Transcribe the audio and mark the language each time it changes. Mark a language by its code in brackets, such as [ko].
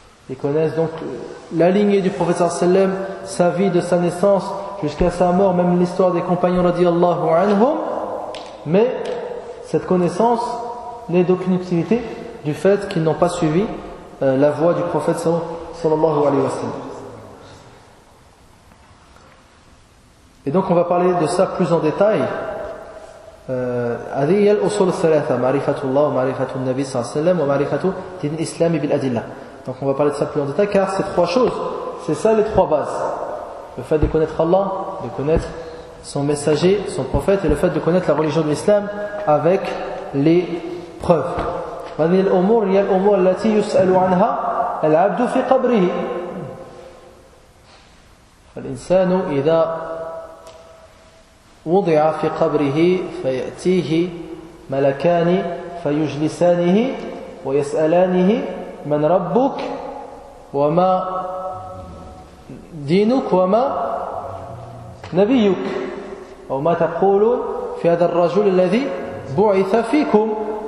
[fr] Ils connaissent donc la lignée du prophète sallallahu alayhi wa sallam, sa vie de sa naissance jusqu'à sa mort, même l'histoire des compagnons radiallahu anhum, mais cette connaissance n'est d'aucune utilité du fait qu'ils n'ont pas suivi la voie du prophète sallallahu alayhi wa sallam. Et donc on va parler de ça plus en détail. [ar] هذه هي الأصول الثلاثة معرفة الله ومعرفة النبي صلى الله عليه وسلم ومعرفة دين الإسلام بالأدلة. [fr] Donc on va parler de ça plus en détail, car ces trois choses, c'est ça les trois bases: le fait de connaître Allah, de connaître son messager, son prophète, et le fait de connaître la religion de l'islam avec les preuves. [ar] هذه الأمور هي الأمور التي يسأل عنها العبد في قبره. فالإنسان إذا وضع في قبره فيأتيه ملكان فيجلسانه ويسألانه من ربك وما دينك وما نبيك أو ما تقول في هذا الرجل الذي بعث فيكم.